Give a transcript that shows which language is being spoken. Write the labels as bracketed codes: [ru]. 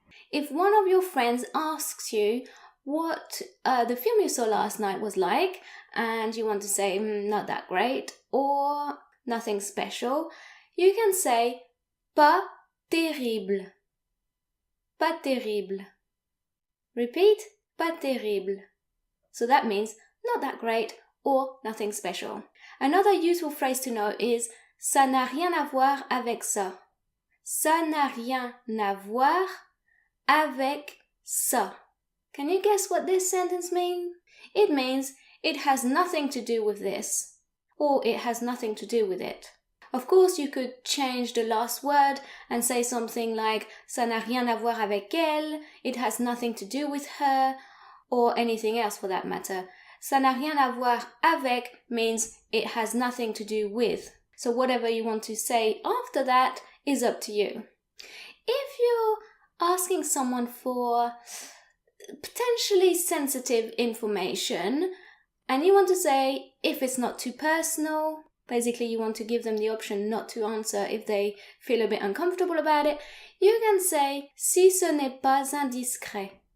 [en] If one of your friends asks you what the film you saw last night was like, and you want to say, not that great, or nothing special, you can say, [fr] pas terrible. Pas terrible. [en] Repeat, [fr] pas terrible. [en] So that means not that great or nothing special. Another useful phrase to know is, [fr] ça n'a rien à voir avec ça. Ça n'a rien à voir avec ça. [en] Can you guess what this sentence means? It means it has nothing to do with this, or it has nothing to do with it. Of course, you could change the last word and say something like [fr] ça n'a rien à voir avec elle, [en] it has nothing to do with her, or anything else for that matter. [fr] Ça n'a rien à voir avec [en] means it has nothing to do with. So whatever you want to say after that is up to you. If you're asking someone for potentially sensitive information and you want to say if it's not too personal, basically you want to give them the option not to answer if they feel a bit uncomfortable about it, you can say [fr] si ce n'est pas indiscret.